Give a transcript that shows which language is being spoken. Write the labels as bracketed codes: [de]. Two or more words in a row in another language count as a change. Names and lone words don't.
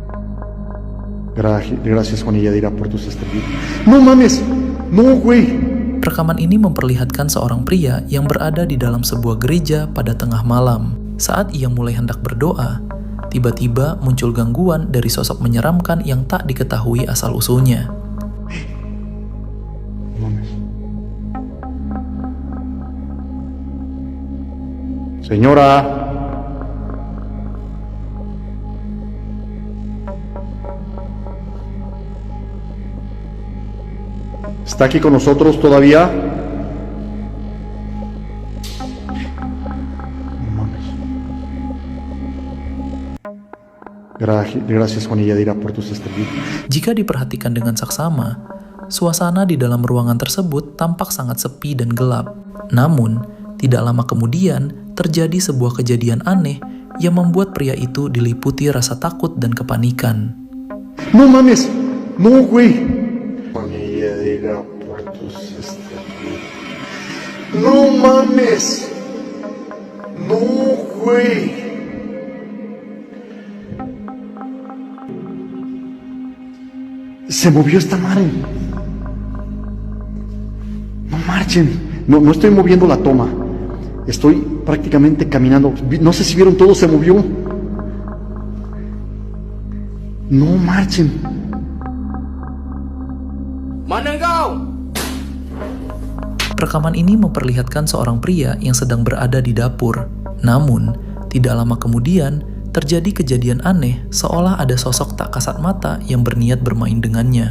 [es] Gracias, Juanilla, dirá por tus estrellitas. No mames, no, güey. [id] Rekaman ini memperlihatkan seorang pria yang berada di dalam sebuah gereja pada tengah malam. Saat ia mulai hendak berdoa, tiba-tiba muncul gangguan dari sosok menyeramkan yang tak diketahui asal-usulnya. [es] Señora. ¿Está aquí con nosotros todavía? No mames. Gracias, Juan y Yadira, por tus servicios. [id] Jika diperhatikan dengan saksama, suasana di dalam ruangan tersebut tampak sangat sepi dan gelap. Namun, tidak lama kemudian terjadi sebuah kejadian aneh yang membuat pria itu diliputi rasa takut dan kepanikan. [es] No mames. No, güey. Juan y Yadira, por tus servicios. No mames. No, güey. Se movió esta madre. No marchen. No estoy moviendo la toma. Estoy prácticamente caminando. No sé si vieron todo, se movió. No marchen. [id] Mana kau? Rekaman ini memperlihatkan seorang pria yang sedang berada di dapur. Namun, tidak lama kemudian terjadi kejadian aneh seolah ada sosok tak kasat mata yang berniat bermain dengannya.